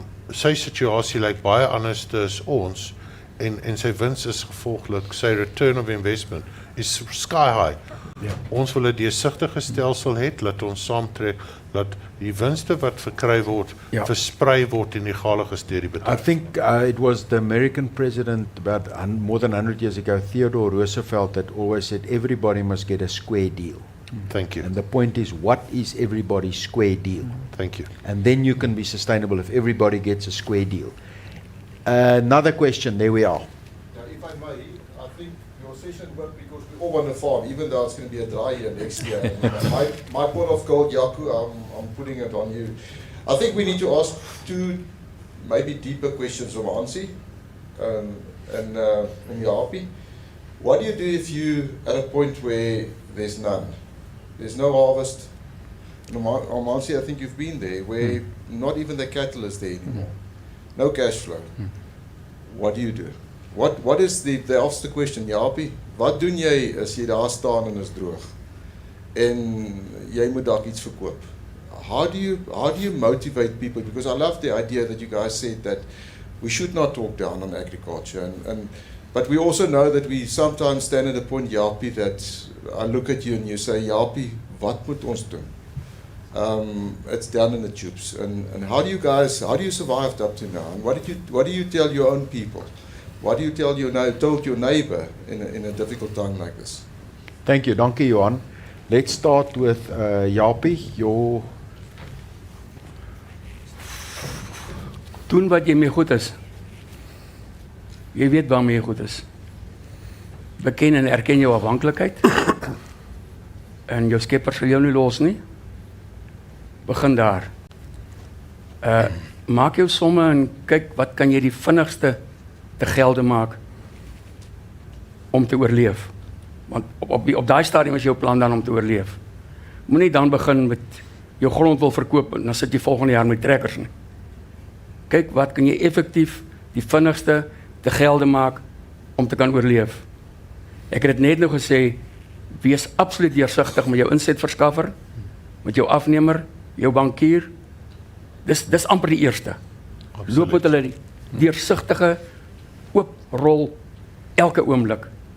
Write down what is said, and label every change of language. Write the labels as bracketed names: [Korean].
[Afrikaans] Sy situasie lyk baie anders as ons en sy wins is gevolglik, sy [English] return of investment is sky high. [Afrikaans] Ons wil 'n deursigtige stelsel hê, laat ons saamtrek, dat die winste wat verkry word, versprei word en egalig is deur die bedryf. [English] I think it was the American president about more than 100 years ago, Theodore Roosevelt, that always said everybody must get a square deal. Thank you. And the point is, what is everybody's square deal? Thank you. And then you can be sustainable if everybody gets a square deal. Another question, there we are. If I may, I think your session worked because we all want to farm, even though it's going to be a dry year next year. my pot of gold, Jaco, I'm putting it on you. I think we need to ask 2 maybe deeper questions of Hansie and Jaapie. What do you do if you at a point where there's none? There's no harvest. Hansie, I think you've been there, where not even the cattle is there anymore. No cash flow. What do you do? What is the ask the question, Jaapie? [Afrikaans] Wat doen jy as jy daar staan en is droog? En jy moet dalk iets verkoop. [English] How do you motivate people? Because I love the idea that you guys said that we should not talk down on agriculture and But we also know that we sometimes stand at a point, Japie, that I look at you and you say, Japie, [Afrikaans] wat moet ons doen? [English] It's down in the tubes. And how do you survive up to now? And what do you tell your own people? What do you tell your neighbor in a difficult time like this? Thank you, dankie Johan. Let's start with Japie, [Afrikaans] Doen wat jy mee goed is. Jy weet waarmee jy goed is. Beken en erken jou afhanklikheid. En jou skepper sal jou nie los nie. Begin daar. Maak jou somme en kyk wat kan jy die vinnigste te gelde maak om te oorleef. Want op daai stadium is jou plan dan om te oorleef. Moenie dan begin met jou grond wil verkoop en dan sit jy volgende jaar met trekkers nie. Kyk wat kan jy effektief die vinnigste te gelde maak om te kan oorleef. Ek het dit net nou gesê, wees absoluut deursigtig met jou insetverskaffer, met jou afnemer, jou bankier. Dis amper die eerste. Absoluut. Loop met hulle die deursigtige oop rol elke oomblik.